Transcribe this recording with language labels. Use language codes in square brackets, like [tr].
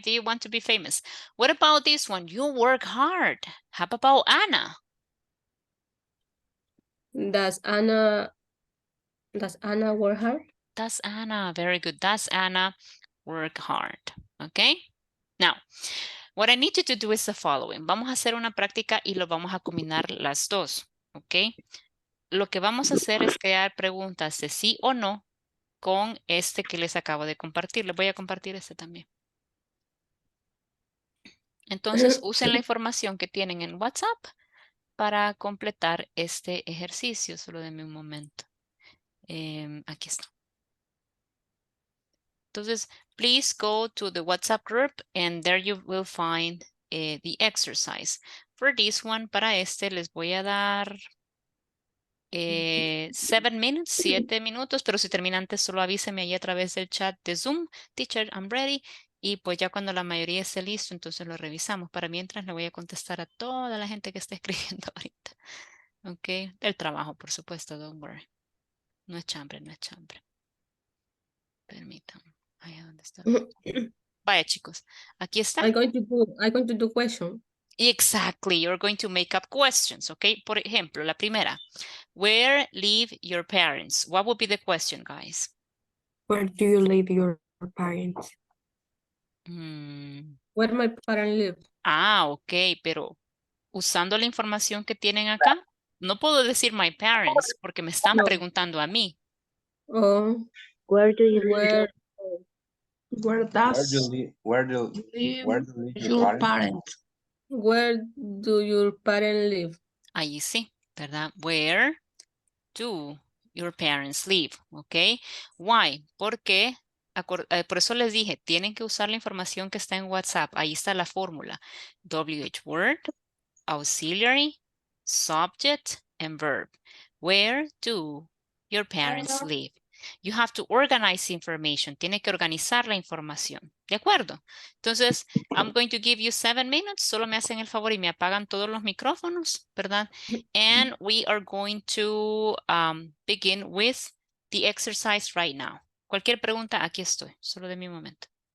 [en] Do you want to be famous? What about this one? You work hard. How about Anna? Does Anna work hard? Does Anna, very good. Does Anna work hard? Okay. Now, what I need you to do is the following. [es] Vamos a hacer una práctica y lo vamos a combinar las dos, ¿ok? Lo que vamos a hacer es crear preguntas de sí o no con este que les acabo de compartir. Les voy a compartir este también. Entonces, usen la información que tienen en WhatsApp para completar este ejercicio. Solo denme un momento. Aquí está. Entonces, [en] please go to the WhatsApp group and there you will find the exercise. For this one, [es] para este les voy a dar [en] 7 minutes, [es] 7 minutos, pero si termina antes solo avíseme ahí a través del chat de Zoom. [en] Teacher, I'm ready. [es] Y pues ya cuando la mayoría esté listo, entonces lo revisamos. Para mientras le voy a contestar a toda la gente que está escribiendo ahorita. Ok, el trabajo, por supuesto, [en] don't worry. [es] No es chambre, no es chambre. Permítanme. Ahí dónde está. Vaya, chicos. Aquí está. [en] I'm going to do question. Exactly. You're going to make up questions, okay? [es] Por ejemplo, la primera. [en] Where live your parents? What would be the question, guys? Where do you live your parents? Mm, Where my parents live? [es] ok, pero usando la información que tienen acá, no puedo decir [en] my parents [es] porque me están No. preguntando a mí. Oh, [en] Where do you live? where Where does Where do live live your parents? where do your parents live? [es] Ahí sí, ¿verdad? [en] Where do your parents live? ¿Ok? Why? [es] Porque, por eso les dije, tienen que usar la información que está en WhatsApp. Ahí está la fórmula. [en] WH word, auxiliary, subject, and verb. Where do your parents live? You have to organize information. [es] Tiene que organizar la información. ¿De acuerdo? Entonces, [en] I'm going to give you 7 minutes. [es] Solo me hacen el favor y me apagan todos los micrófonos, ¿verdad? [en] And we are going to begin with the exercise right now. [es] Cualquier pregunta, aquí estoy. Solo de mi momento.